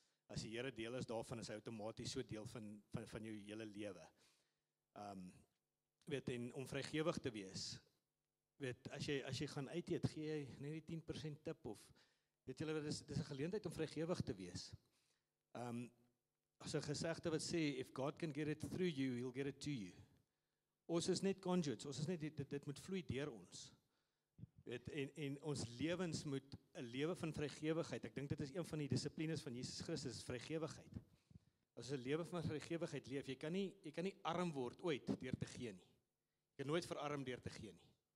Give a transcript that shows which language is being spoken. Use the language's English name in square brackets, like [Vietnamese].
[Afrikaans] As die Here deel is daarvan, is hy outomaties so deel van jou hele lewe. En om vrygewig te wees, as jy gaan uit eet, gee jy net die 10% tip, of, julle, dis 'n geleentheid om vrygewig te wees. As 'n gesegde wat sê, [English] if God can get it through you, he'll get it to you. [Afrikaans] Ons is net conduits, ons is net, dit moet vloei deur ons. En ons lewens moet 'n lewe van vrygewigheid, ek dink dit is een van die dissiplines van Jesus Christus, vrygewigheid. As 'n lewe van vrygewigheid leef, jy kan nie arm word ooit deur te gee nie. Jy kan nooit verarm deur te gee nie.